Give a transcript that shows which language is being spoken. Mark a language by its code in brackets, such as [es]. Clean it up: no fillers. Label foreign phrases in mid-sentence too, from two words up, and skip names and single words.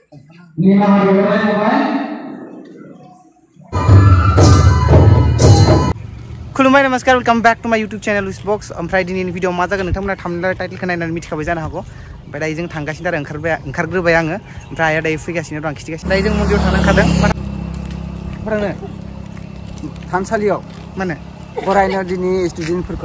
[brx] खुलुमबाय नमस्कार [en] welcome back to my YouTube channel [brx] लुइस ब्लग्स ओमफ्राय दिनैनि भिडिअ मा जागोन नोंथांमोना थाम्बनेल टाइटेलखौ नायनानै मिथिखाबाय जानो हागौ ओमफ्राय दायो जों थांगासिनो आरो ओंखारग्रोबाय आङो ओमफ्राय आया दायो फैगासिनो दं खिथिगासिनो दायो जों मन्दिराव थांनो ओंखारदों फोरोंनो थानसालियाव माने बरायनो दिनै स्टुडेन्टफोरखौ